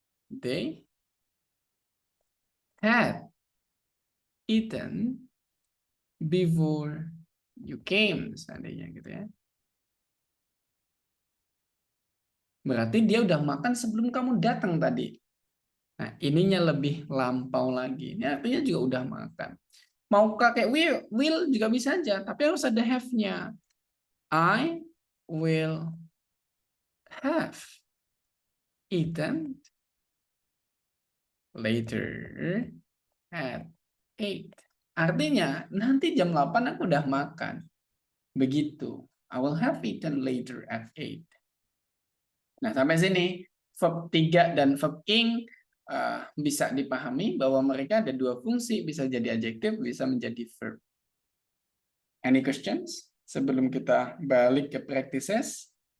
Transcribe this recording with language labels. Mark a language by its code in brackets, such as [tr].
[en] They had eaten before you came, [id] seandainya gitu ya. Berarti dia udah makan sebelum kamu datang tadi. Nah, ininya lebih lampau lagi. Ini artinya juga udah makan. Mau pakai will juga bisa aja, tapi harus ada have-nya. [en] I will have eaten later at 8. [id] Artinya, nanti jam 8 aku udah makan. Begitu. [en] I will have eaten later at 8. [id] Nah, sampai sini verb 3 dan verb ing bisa dipahami bahwa mereka ada dua fungsi, bisa jadi adjektif, bisa menjadi verb. [en] Any questions [id] sebelum kita balik ke practices?